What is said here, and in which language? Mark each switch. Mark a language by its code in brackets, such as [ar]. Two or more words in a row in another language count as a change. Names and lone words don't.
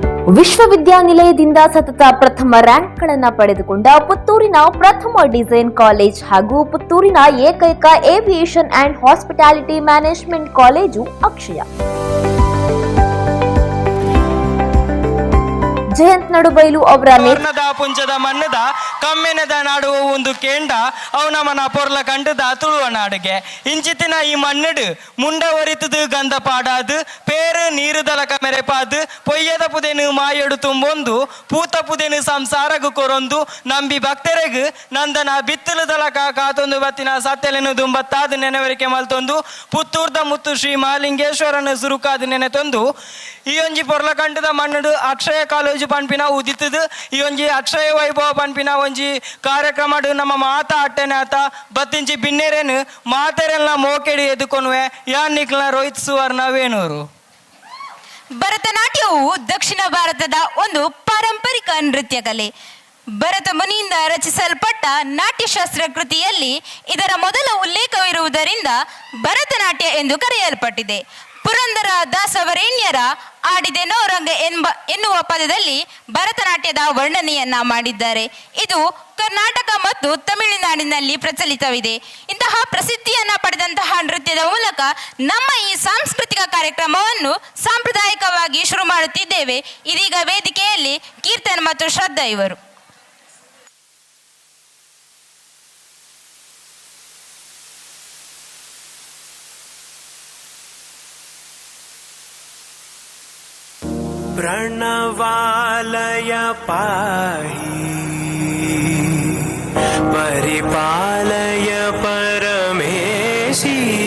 [kn] ವಿಶ್ವವಿದ್ಯಾನಿಲಯದಿಂದ ಸತತ ಪ್ರಥಮ ರ್ಯಾಂಕ್ಗಳನ್ನು ಪಡೆದುಕೊಂಡ ಪುತ್ತೂರಿನ ಪ್ರಥಮ [en] design college [kn] ಹಾಗೂ ಪುತ್ತೂರಿನ ಏಕೈಕ [en] aviation and hospitality management [kn] ಕಾಲೇಜು ಅಕ್ಷಯ. ಜಯಂತ್ ನಡುಬೈಲು ಅವರ [tcy] ಪುಂಜದ ಮಣ್ಣದ ಕಮ್ಮೆನದ ನಾಡುವ ಒಂದು ಕೇಂಡ ಅವನ ಮನ ಪೊರ್ಲ ಕಂಡದ ತುಳುವ ನಾಡಿಗೆ ಇಂಚಿತಿನ ಈ ಮಣ್ಣಡು ಮುಂಡ ಒರಿತದು ಗಂಧ ಪಾಡಾದು ಪೇರು ನೀರು ದಲಕ ಮೆರೆಪಾದು ಪೊಯ್ಯದ ಪುದೆನು ಮಾಯಡು ತುಂಬೊಂದು ಪೂತ ಪುದೆನು ಸಂಸಾರಗು ಕೊರೊಂದು ನಂಬಿ ಭಕ್ತರೆಗು ನಂದನ ಬಿತ್ತಲು ದಲಕ ಕಾತೊಂದು ಬತ್ತಿನ ಸತ್ಯಲೆನು ದುಂಬತ್ತಾದು ನೆನವರಿಕೆ ಮಲ್ತೊಂದು ಪುತ್ತೂರ್ದ ಮುತ್ತು ಶ್ರೀ ಮಹಾಲಿಂಗೇಶ್ವರನ ಸುರುಕಾದು ನೆನೆತೊಂದು ಈ ಒಂಜಿ ಪೊರ್ಲ ಕಂಡದ ಮಣ್ಣಡು ಅಕ್ಷಯ ಕಾಲೇಜು ಪನ್ಪಿನ ಉದಿತದು ಈ ಒಂಜಿ ಅಕ್ಷಯ ವೈಭವ ಪನ್ಪಿನ ಒಂಜಿ ಕಾರ್ಯಕ್ರಮ ನಮ್ಮ ಮಾತ ಅಟ್ಟೆನೆ ಆತ ಬತ್ತಿಂಚಿ ಬಿನ್ನೆರೇನು ಮಾತೆರೆಲ್ಲ ಮೋಕೆಡಿ ಎದುಕೊನುವೆ ಯಾನ್ನಿಕ್ಲ ರೋಹಿತ್ ಸುವರ್ಣ ವೇಣೂರು. [kn] ಭರತನಾಟ್ಯವು ದಕ್ಷಿಣ ಭಾರತದ ಒಂದು ಪಾರಂಪರಿಕ ನೃತ್ಯ ಕಲೆ. ಭರತ ಮುನಿಯಿಂದ ರಚಿಸಲ್ಪಟ್ಟ ನಾಟ್ಯಶಾಸ್ತ್ರ ಕೃತಿಯಲ್ಲಿ ಇದರ ಮೊದಲ ಉಲ್ಲೇಖವಿರುವುದರಿಂದ ಭರತನಾಟ್ಯ ಎಂದು ಕರೆಯಲ್ಪಟ್ಟಿದೆ. ಪುರಂದರ ದಾಸವರೇಣ್ಯರ ಆಡಿದೆನೋ ರಂಗ ಎನ್ನುವ ಪದದಲ್ಲಿ ಭರತನಾಟ್ಯದ ವರ್ಣನೆಯನ್ನ ಮಾಡಿದ್ದಾರೆ. ಇದು ಕರ್ನಾಟಕ ಮತ್ತು ತಮಿಳುನಾಡಿನಲ್ಲಿ ಪ್ರಚಲಿತವಿದೆ. ಇಂತಹ ಪ್ರಸಿದ್ಧಿಯನ್ನ ಪಡೆದಂತಹ ನೃತ್ಯದ ಮೂಲಕ ನಮ್ಮ ಈ ಸಾಂಸ್ಕೃತಿಕ ಕಾರ್ಯಕ್ರಮವನ್ನು ಸಾಂಪ್ರದಾಯಿಕವಾಗಿ ಶುರು ಮಾಡುತ್ತಿದ್ದೇವೆ. ಇದೀಗ ವೇದಿಕೆಯಲ್ಲಿ ಕೀರ್ತನ್ ಮತ್ತು ಶ್ರದ್ಧಾ ಇವರು. [sa] प्रणवालय पाहि परिपालय परमेशी